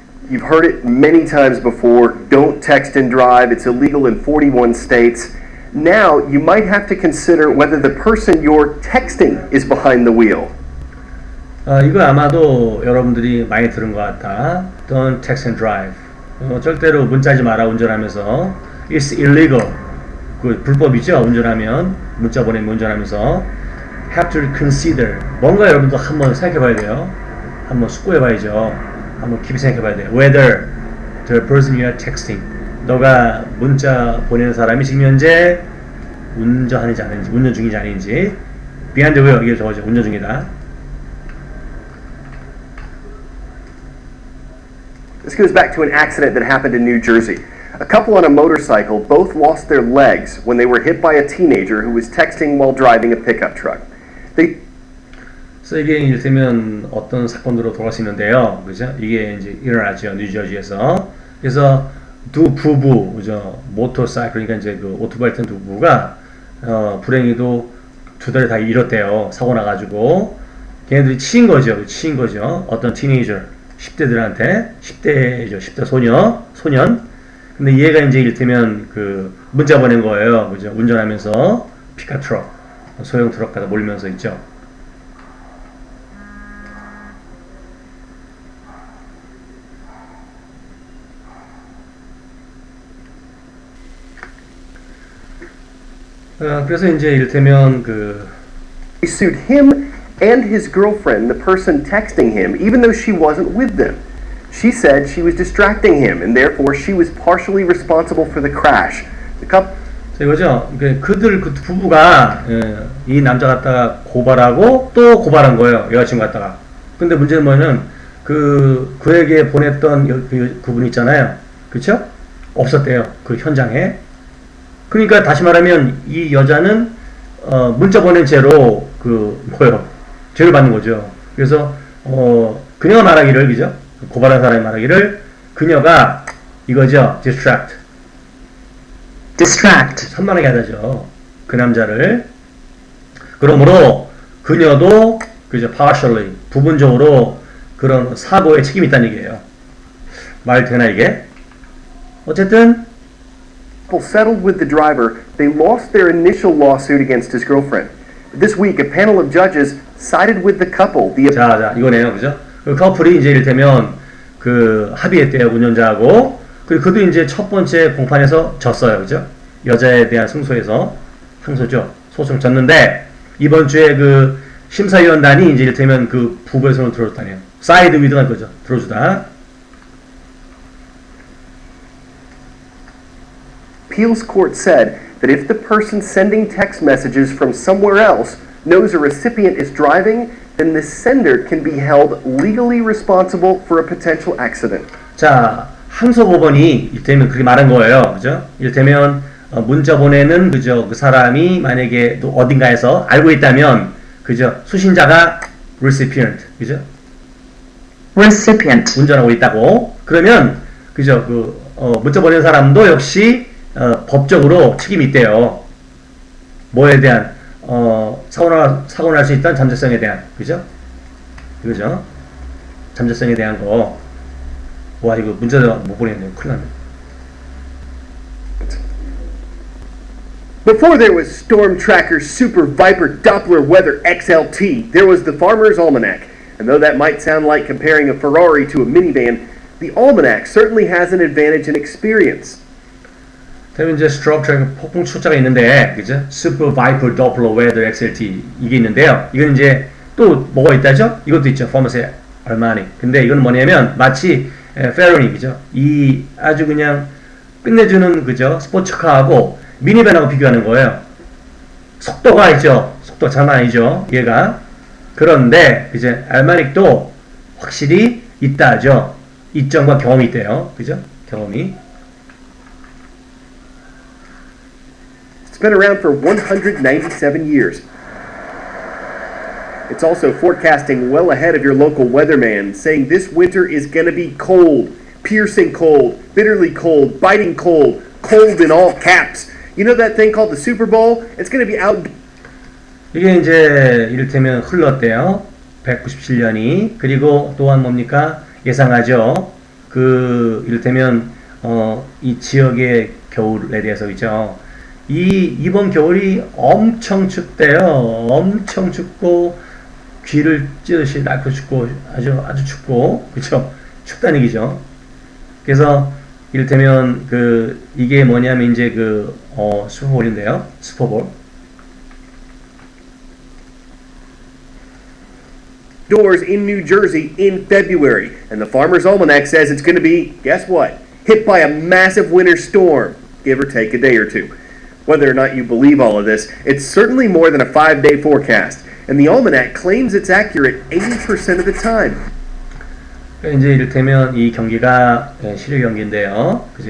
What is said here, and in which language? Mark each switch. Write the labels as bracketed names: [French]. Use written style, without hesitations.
[English] You've heard it many times before. Don't text and drive. It's illegal in 41 states. Now you might have to consider whether the person you're texting is behind the wheel. [Korean] 이거 아마도 여러분들이 많이 들은 것 같다. [English] Don't text and drive. [Korean] 절대로 문자하지 마라 운전하면서. [English] It's illegal. [Korean] 불법이죠. 운전하면 문자 보내면 운전하면서. [English] Have to consider. [Korean] 뭔가 여러분도 한번 생각해봐야 돼요. 한번 숙고해봐야죠. 한번 깊이 생각해봐야 돼요. [English] Whether the person you are texting, [Korean] 너가 문자 보내는 사람이 지금 현재 운전하는지 아닌지, 운전 중인지 아닌지. [English] behind the wheel, [Korean] 이게 저거죠. 운전 중이다. [English] This goes back to an accident that happened in New Jersey. A couple on a motorcycle both lost their legs when they were hit by a teenager who was texting while driving a pickup truck. [Korean] 그래서 이게 이를테면 어떤 사건으로 돌아갈 수 있는데요. 그죠? 이게 이제 일어났죠. 뉴저지에서. 그래서 두 부부, 그죠? 모터사이클, 그러니까 이제 오토바이 탄 두 부부가, 불행히도 두 다리 다 잃었대요. 사고 나가지고. 걔네들이 치인 거죠. 어떤 티네이저, 10대들한테, 10대죠. 10대 소년. 근데 얘가 이제 이를테면 문자 보낸 거예요. 그죠? 운전하면서 피카 트럭, 소형 트럭 가다 몰면서 있죠. 그래서 이제 이를테면 [English] He sued him and his girlfriend, the person texting him, even though she wasn't with them. She said she was distracting him, and therefore she was partially responsible for the crash. The couple. [Korean] 이거죠. 그들 부부가 이 남자 갖다가 고발하고 또 고발한 거예요. 여자친구 갖다가. 근데 문제는 뭐냐면 그에게 보냈던 그분 있잖아요. 그렇죠? 없었대요. 그 현장에. 그러니까 다시 말하면 이 여자는 문자 보낸 죄로 죄를 받는 거죠. 그래서 그녀가 말하기를, 그죠? 고발한 사람이 말하기를 그녀가 이거죠. [English] distract. [Korean] 산만하게 하다죠. 그 남자를. 그러므로 그녀도 그죠? partially, 부분적으로 그런 사고에 책임이 있다는 얘기예요. 말 되나 이게? 어쨌든 [English] settled with the driver. They lost their initial lawsuit against his girlfriend. This week, a panel of judges sided with the couple. [Korean] 자, 이거네요, 그죠? 그 커플이 이제 이를테면 합의했대요, 운전자하고. 그도 이제 첫 번째 공판에서 졌어요, 그죠? 여자에 대한 항소죠. 소송 졌는데 이번 주에 심사위원단이 이제 이를테면 부부의 손을 들어줬다네요. 사이드 위드가 거죠, 들어주다. [English] Appeals court said that if the person sending text messages from somewhere else knows a recipient is driving, then the sender can be held legally responsible for a potential accident. [Korean] 자, 항소법원이 이를테면 그렇게 말한 거예요. 그죠? 이를테면 문자 보내는 그 사람이 만약에 또 어딘가에서 알고 있다면 그죠? 수신자가 recipient. 그죠? [English] recipient. [Korean] 운전하고 있다고. 그러면 그죠? 문자 보내는 사람도 역시 법적으로 책임이 있대요. 뭐에 대한 사고 날 수 있다는 잠재성에 대한, 그죠? 이거죠? 잠재성에 대한 거. 와, 이거 문자도 못 보냈네요. 큰일 났네. [English] Before there was Storm Tracker Super Viper Doppler Weather XLT, there was the Farmer's Almanac. And though that might sound like comparing a Ferrari to a minivan, the Almanac certainly has an advantage in experience. [Korean] 그러면 이제 스트롭 트래커 폭풍 초짜가 있는데, 그죠? 슈퍼 바이퍼 도플러 웨더 XLT 이게 있는데요. 이건 이제 또 뭐가 있다죠? 이것도 있죠. 퍼머스 알마니. 근데 이건 뭐냐면 마치 페로니, 그죠? 이 아주 그냥 끝내주는 그죠? 스포츠카하고 미니밴하고 비교하는 거예요. 속도가 있죠. 속도 장난 아니죠. 얘가. 그런데 이제 알마닉도 확실히 있다죠. 이점과 경험이 있대요. 그죠? 경험이. [English] It's been around for 197 years. It's also forecasting well ahead of your local weatherman, saying this winter is going to be cold, piercing cold, bitterly cold, biting cold, cold in all caps. You know that thing called the Super Bowl? It's going to be out. [Korean] 이게 이제 이를테면 흘렀대요. 197년이. 그리고 또한 뭡니까? 예상하죠. 그 이를테면 이 지역의 겨울에 대해서 있죠. 이번 겨울이 엄청 춥대요. 엄청 춥고 귀를 찌듯이 날고 춥고 아주 춥고 그렇죠. 춥다는 얘기죠. 그래서 이를테면 이게 뭐냐면 이제 슈퍼볼인데요. 슈퍼볼. [English] Doors in New Jersey in February, and the Farmer's Almanac says it's going to be, guess what? Hit by a massive winter storm, give or take a day or two. Whether or not you believe all of this, it's certainly more than a 5-day forecast, and the Almanac claims it's accurate 80% of the time. [Korean] 이제 이를테면 이 경기가 실효 경기인데요. 그죠?